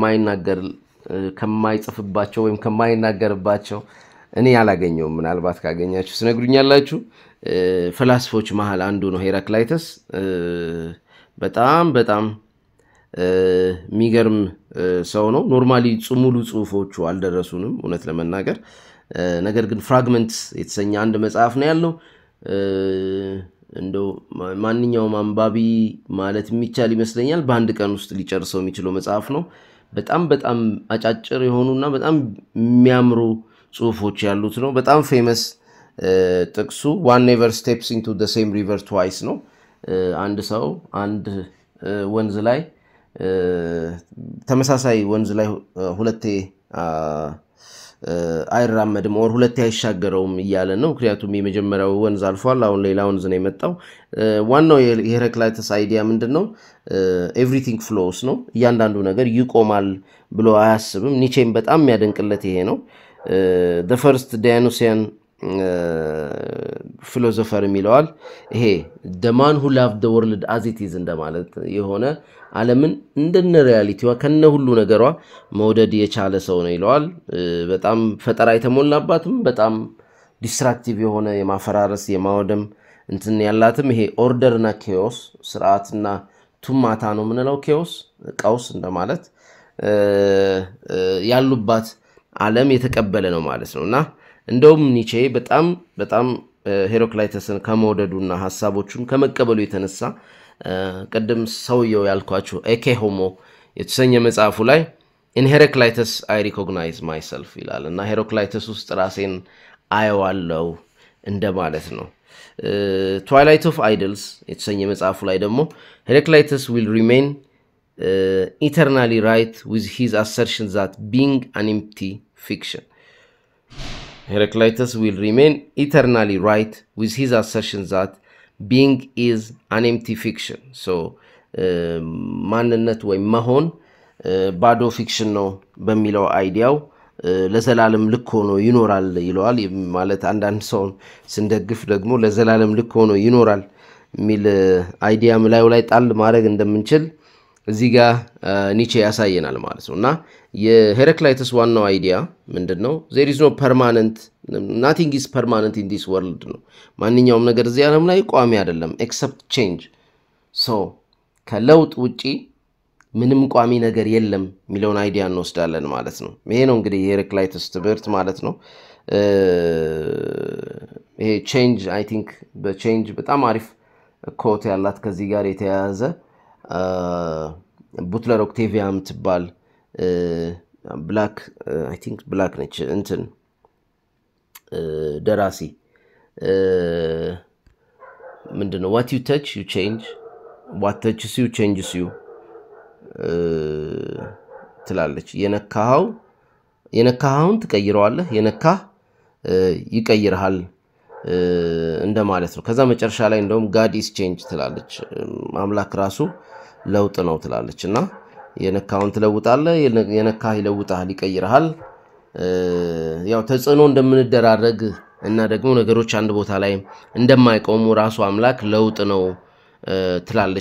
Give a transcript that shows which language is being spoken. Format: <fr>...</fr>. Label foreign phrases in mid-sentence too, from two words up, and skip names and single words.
<am>ከማይጽፍባቸው ወይም ከማይናገርባቸው እኔ ያላገኘውም ምናልባት ካገኛችሁ ስነግሩኛላችሁ ፈላስፎች መሃል አንዱ ነው ሄራክላይተስ። በጣም በጣም የሚገርም ሰው ነው። ኖርማሊ ሙሉ ጽሁፎቹ አልደረሱንም እውነት ለመናገር። ነገር ግን ፍራግመንትስ የተሰኘ አንድ መጽሐፍ ነው ያለው። እንደው ማንኛውም አንባቢ ማለት የሚቻል ይመስለኛል በአንድ ቀን ውስጥ ሊጨርሰው የሚችለው መጽሐፍ ነው። በጣም በጣም አጫጭር የሆኑና በጣም የሚያምሩ ጽሁፎች ያሉት ነው። በጣም ፌመስ ጥቅሱ</am> <en>one never steps into the same river twice</en> <am>ነው አንድ ሰው አንድ ወንዝ ላይ ተመሳሳይ ወንዝ ላይ ሁለቴ አይራመድም or ሁለቴ አይሻገረውም ይያለ ነው ምክንያቱም የመጀመሪያው ወንዝ አልፏል አሁን ሌላ ወንዝ ነው የመጣው ዋናው የሄራክላይተስ አይዲያ ምንድነው</am> <en>everything flows</en> <am>ነው እያንዳንዱ ነገር ይቆማል ብሎ አያስብም ኒቼም በጣም ያደንቅለት ይሄ ነው the</am> <en>first Dionysian philosopher</en> <am>የሚለዋል ይሄ</am> <en>the man who loved the world as it is</en> <am>እንደማለት የሆነ ዓለምን እንደነ ሪያሊቲዋ ከነ ሁሉ ነገሯ መውደድ የቻለ ሰው ነው ይለዋል በጣም ፈጠራ የተሞላባትም በጣም ዲስትራክቲቭ የሆነ የማፈራረስ የማወደም እንትን ያላትም ይሄ ኦርደር እና ኬኦስ ስርዓትና ቱማታ ነው ምንለው ኬኦስ ቀውስ እንደማለት ያሉባት ዓለም የተቀበለ ነው ማለት ነውና እንደውም ኒቼ በጣም ሄራክላይተስን ከመውደዱና ሐሳቦቹን ከመቀበሉ የተነሳ ቀደም ሰውየው ያልኳችሁ ኤኬ ሆሞ የተሰኘ መጽሐፉ ላይ</am> <en>in Heraclitus I recognize myself</en> <am>ይላልና ሄራክላይተስ ውስጥ ራሴን አየዋለሁ እንደማለት ነው Twilight of</am> <en>Idols</en> <am>የተሰኘ መጽሐፉ ላይ ደግሞ</am> <en>Heraclitus will remain eternally right with his assertion that being an empty fiction Heraclitus will remain eternally right with his assertion that being is an empty fiction</en> <am>so ማንነት ወይ መሆን ባዶ ፊክሽን ነው በሚለው አይዲያው ለዘላለም ልክ ሆኖ ይኖራል ይለዋል ማለት አንዳንድ ሰው ስንደግፍ ደግሞ ለዘላለም ልክ ሆኖ ይኖራል ሚል አይዲያ ምላዩ ላይ ጣል ማድረግ እንደምንችል እዚህ ጋር ኒቼ ያሳየናል ማለት ነውና የሄራክላይተስ ዋናው አይዲያ ምንድነው</am> <en>there is no permanent nothing is permanent in this world</en> <am>ነው ማንኛውም ነገር እዚህ ዓለም ላይ ቋሚ አይደለም</am> <en>except change</en> <am>so ከለውጥ ውጪ ምንም ቋሚ ነገር የለም ሚሊዮን አይዲያ እንወስዳለን ማለት ነው ይሄ ነው እንግዲህ የሄራክላይተስ ትምህርት ማለት ነው ይሄ</am> <en>change I think</en> <am>በchange በጣም አሪፍ ኮት ያላት ከዚህ ጋር የተያያዘ ቡትለር ኦክታቪያም ትባል</am> <en>black I think black</en> <am>ነች እንትን ደራሲ ምንድነው</am> <en>what you touch you change what touches you changes you</en> <am>ትላለች የነካውን ትቀይረዋለህ የነካህ ይቀይርሃል እንደማለት ነው ከዛ መጨረሻ ላይ እንደውም</am> <en>God is change</en> <am>ትላለች አምላክ ራሱ ለውጥ ነው ትላለችና የነካውን ትለውጣለህ የነካህ ይለውጣል ይቀይርሃል ያው ተጽኖ እንደምንደራረግ እና ደግሞ ነገሮች አንድ ቦታ ላይ እንደማይቆሙ ራሱ አምላክ ለውጥ ነው ትላለች</am>